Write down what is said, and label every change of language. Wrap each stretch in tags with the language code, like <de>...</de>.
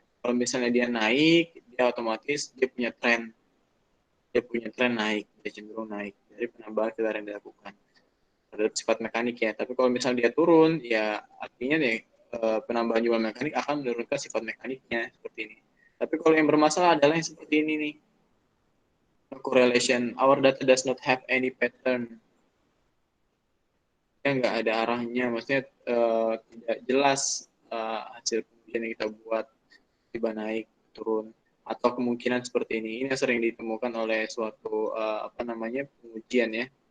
<id>Kalau misalnya dia naik, dia otomatis dia punya tren naik, dia cenderung naik dari penambahan filler yang dilakukan. Terhadap sifat mekanik ya. Tapi kalau misalnya dia turun, ya artinya nih penambahan jumlah mekanik akan menurunkan sifat mekaniknya seperti ini. Tapi kalau yang bermasalah adalah yang seperti ini nih.</id> <en>Correlation. Our data does not have any pattern.</en> <id>Ya nggak ada arahnya, maksudnya tidak jelas hasil pengujian yang kita buat tiba naik turun atau kemungkinan seperti ini. Ini yang sering ditemukan oleh suatu pengujian ya.</id>